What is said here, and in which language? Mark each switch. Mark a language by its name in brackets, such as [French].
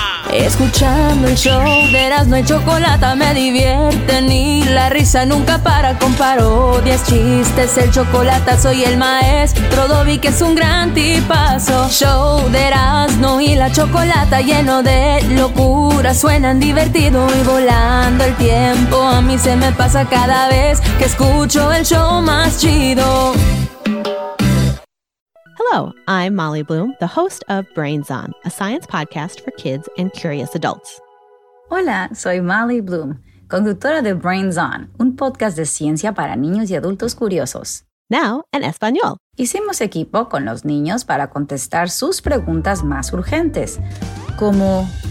[Spanish] Escuchando el show de Erasmo y Chocolata me divierte, ni la risa nunca para con parodias, chistes, el Chocolata, soy el maestro Dobby, que es un gran tipazo. Show de Erasmo y la Chocolata, lleno de locura, suenan divertido y volando el tiempo, a mí se me pasa cada vez que escucho el show más chido. [English] Hello, I'm Molly Bloom, the host of Brains On, a science podcast for kids and curious adults. [Spanish] Hola, soy Molly Bloom, conductora de Brains On, un podcast de ciencia para niños y adultos curiosos. Now, en español. Hicimos equipo con los niños para contestar sus preguntas más urgentes, como...